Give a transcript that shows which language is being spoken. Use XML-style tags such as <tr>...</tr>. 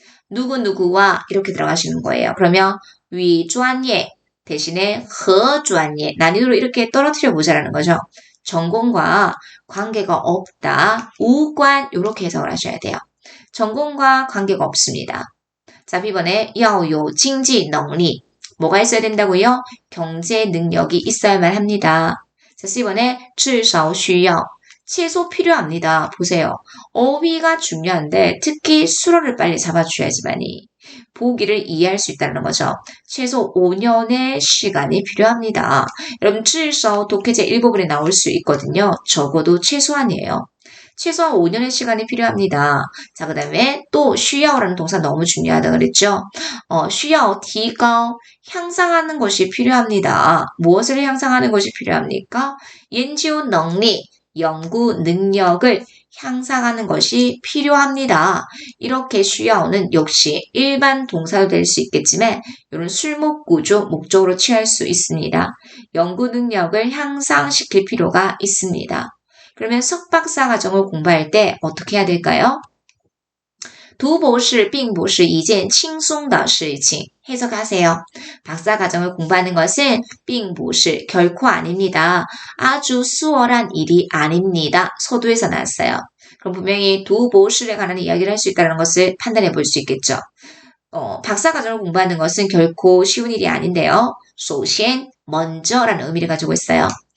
<ko>누구누구와 이렇게 들어가시는 거예요. 그러면 위专业 대신에 허专业 난이도를 이렇게 떨어뜨려 보자라는 거죠. 전공과 관계가 없다. 우관 이렇게 해석을 하셔야 돼요. 전공과 관계가 없습니다. 자, B번에</ko> <zh>要有经济能力.</zh> <ko>뭐가 있어야 된다고요? 경제 능력이 있어야만 합니다. 자, C번에</ko> <zh>至少需要.</zh> <ko>최소 필요합니다. 보세요. 어휘가 중요한데 특히 수로를 빨리 잡아주셔야지만이 보기를 이해할 수 있다는 거죠. 최소 5년의 시간이 필요합니다. 여러분 至少 독해제 일부분에 나올 수 있거든요. 적어도 최소한이에요. 최소한 5년의 시간이 필요합니다. 자, 그 다음에 또 需要라는 동사 너무 중요하다 그랬죠.</ko> <zh>需要提高</zh> <ko>향상하는 것이 필요합니다. 무엇을 향상하는 것이 필요합니까? 연구 능력, 연구 능력을 향상하는 것이 필요합니다. 이렇게 需要는 역시 일반 동사도 될 수 있겠지만 이런 술목 구조 목적으로 취할 수 있습니다. 연구 능력을 향상시킬 필요가 있습니다. 그러면 석박사 과정을 공부할 때 어떻게 해야 될까요?</ko> <zh>读博士并不是一件轻松的事情.</zh> <ko>해석하세요. 박사 과정을 공부하는 것은</ko> <zh>并不是</zh> <ko>결코 아닙니다. 아주 수월한 일이 아닙니다. 서두에서 나왔어요. 그럼 분명히 读博士에 관한 이야기를 할 수 있다는 것을 판단해 볼 수 있겠죠. 박사 과정을 공부하는 것은 결코 쉬운 일이 아닌데요. 首先, 먼저라는 의미를 가지고 있어요.</ko>